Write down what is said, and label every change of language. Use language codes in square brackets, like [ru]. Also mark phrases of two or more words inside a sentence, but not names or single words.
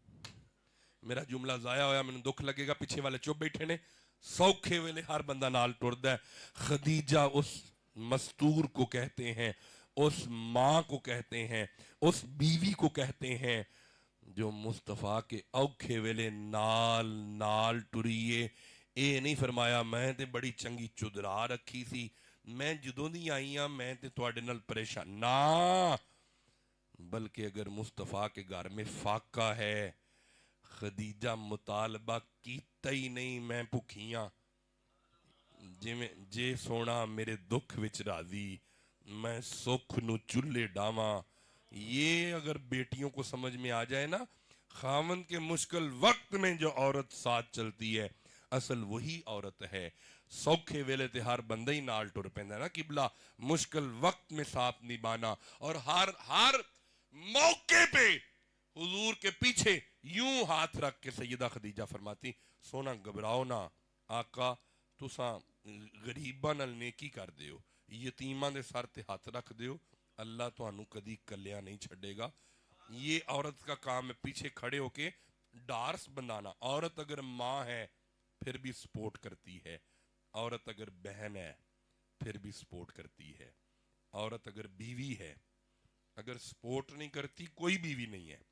[pa] میرا جملہ ضائع ہویا، میں نے دکھ لگے گا، پیچھے والے چپ بیٹھے نے۔ سوکھے ویلے ہر بندہ نال ٹردا ہے۔ [ur] خدیجہ اس مستور کو کہتے ہیں، اس ماں کو کہتے ہیں، اس بیوی کو کہتے ہیں جو مصطفیٰ کے [pa] اوکھے ویلے نال ٹریے۔ اے نہیں فرمایا میں تے بڑی چنگی چدرا رکھی سی، میں جدوں دی آئی ہاں میں تے تواڈے نال پریشان نہ، [ur] بلکہ اگر مصطفیٰ کے گھر میں فاقہ ہے، [pa] خدیجہ مطالبہ کیتا ہی نہیں میں بھکھیاں جے سونا میرے دکھ وچ راضی، میں سکھ نو چلے ڈاواں۔ [ur] یہ اگر بیٹیوں کو سمجھ میں آ جائے نا، خاوند کے مشکل وقت میں جو عورت ساتھ چلتی ہے اصل وہی عورت ہے۔ [pa] سوکھے ویلے تے ہر بندہ ہی نال ٹر پیندا نا قبلہ، [ur] مشکل وقت میں ساتھ نبھانا، اور ہر موقع پہ حضور کے پیچھے یوں ہاتھ رکھ کے سیدہ خدیجہ فرماتی [pa] سونا گھبراؤ نہ، آقا تساں غریباں نال نیکی کر دیو، یتیماں دے سر تے ہاتھ رکھ دیو، اللہ تانوں کدی کلیا نہیں چھڑے گا۔ [ur] یہ عورت کا کام ہے پیچھے کھڑے ہو کے ڈارس بنانا۔ عورت اگر ماں ہے پھر بھی سپورٹ کرتی ہے، عورت اگر بہن ہے پھر بھی سپورٹ کرتی ہے، عورت اگر بیوی ہے اگر سپورٹ نہیں کرتی کوئی بیوی نہیں ہے۔